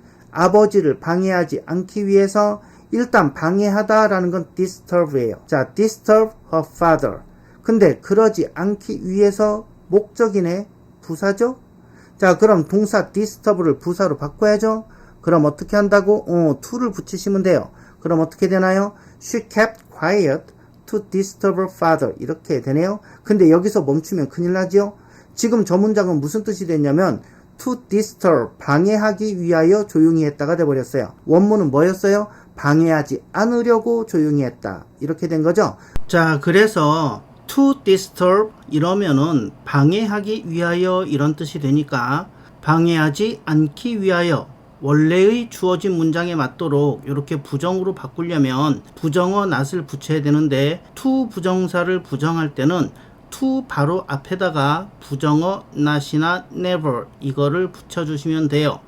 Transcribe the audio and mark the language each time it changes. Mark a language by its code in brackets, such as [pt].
[ko] 아버지를 방해하지 않기 위해서, 일단 방해하다 라는 건 disturb예요. [en] 자, disturb her father. [ko] 근데 그러지 않기 위해서 목적이네. 부사죠? 자, 그럼 동사 disturb를 부사로 바꿔야죠? 그럼 어떻게 한다고? to를 붙이시면 돼요. 그럼 어떻게 되나요? [en] She kept quiet to disturb her father. [ko] 이렇게 되네요. 근데 여기서 멈추면 큰일 나죠? 지금 저 문장은 무슨 뜻이 됐냐면 to disturb, 방해하기 위하여 조용히 했다가 돼버렸어요. 원문은 뭐였어요? 방해하지 않으려고 조용히 했다. 이렇게 된 거죠? 자, 그래서 to disturb 이러면은 방해하기 위하여 이런 뜻이 되니까 방해하지 않기 위하여 원래의 주어진 문장에 맞도록 이렇게 부정으로 바꾸려면 부정어 not을 붙여야 되는데 to 부정사를 부정할 때는 to 바로 앞에다가 부정어 not이나 never 이거를 붙여주시면 돼요.